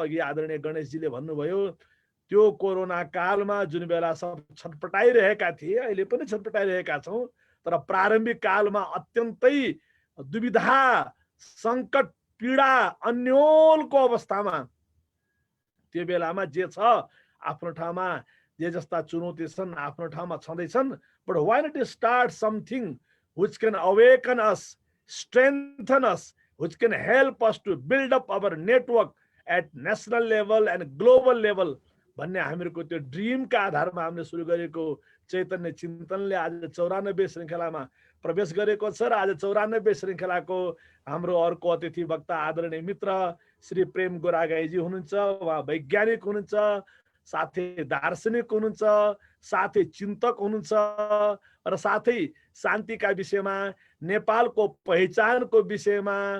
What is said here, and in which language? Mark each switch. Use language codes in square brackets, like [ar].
[ne] अघि आदरणीय गणेशजीले भन्नुभयो, त्यो कोरोना कालमा जुन बेला सब छटपटाइरहेका थिए, अहिले पनि छटपटाइरहेका छौँ, तर प्रारम्भिक कालमा अत्यन्तै दुविधा, सङ्कट, पीडा, अन्योलको अवस्थामा त्यो बेलामा जे छ आफ्नो ठाउँमा, जे जस्ता चुनौती छन् आफ्नो ठाउँमा छँदैछन्। [en] but why not start something which can awaken us, strengthen us, which can help us to build up our network at national level and global level [ne] भन्ने हामीहरूको त्यो ड्रिमका आधारमा हामीले सुरु गरेको चैतन्य चिन्तनले आज 94 श्रृङ्खलामा प्रवेश गरेको छ। र आज 94 श्रृङ्खलाको हाम्रो अर्को अतिथि वक्ता आदरणीय मित्र श्री प्रेम गोरागाईजी हुनुहुन्छ। उहाँ वैज्ञानिक हुनुहुन्छ, साथै दार्शनिक हुनुहुन्छ, साथै चिन्तक हुनुहुन्छ र साथै शान्तिका विषयमा, नेपालको पहिचानको विषयमा